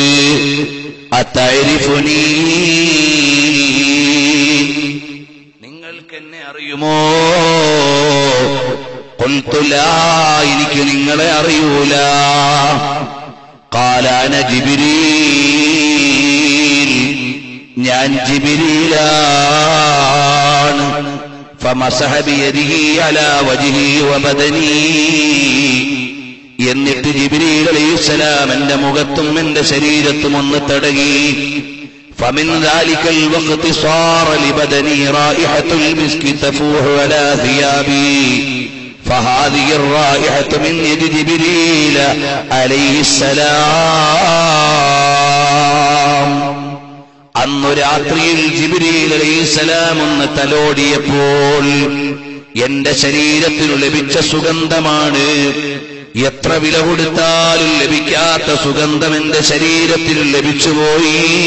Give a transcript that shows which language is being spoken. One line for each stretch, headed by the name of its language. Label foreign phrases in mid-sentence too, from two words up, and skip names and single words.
Malayalam: അതഅരിഫുനീ, നിങ്ങൾക്കെന്നെ അറിയുമോ?
Arabic: قلت لا,
Malayalam: എനിക്ക് നിങ്ങളെ അറിയൂല.
Arabic: قال أنا جبريل,
Malayalam: ഞാൻ ജിബ്രീലാണ്.
Arabic: فمسح بيده على وجهه وبدني.
Malayalam: എന്നിട്ട് ജിബ്രീൽ അലൈഹിസ്സലാം എന്റെ മുഖത്തും എന്റെ ശരീരത്തും ഒന്ന് തടകി.
Arabic: فمن ذلك الوقت صار لبدني رائحة المسك تفوح على ثيابي فهذه الرائحة من يد جبريل عليه السلام.
Malayalam: അന്നു രാത്രിയിൽ ജിബ്രീൽ അലൈഹിസ്സലാം ഒന്ന് തലോടിയപ്പോൾ എന്റെ ശരീരത്തിന് ലഭിച്ച സുഗന്ധമാണ്. എത്ര വില കൊടുത്താലും ലഭിക്കാത്ത സുഗന്ധം എന്റെ ശരീരത്തിൽ ലഭിച്ചുപോയി.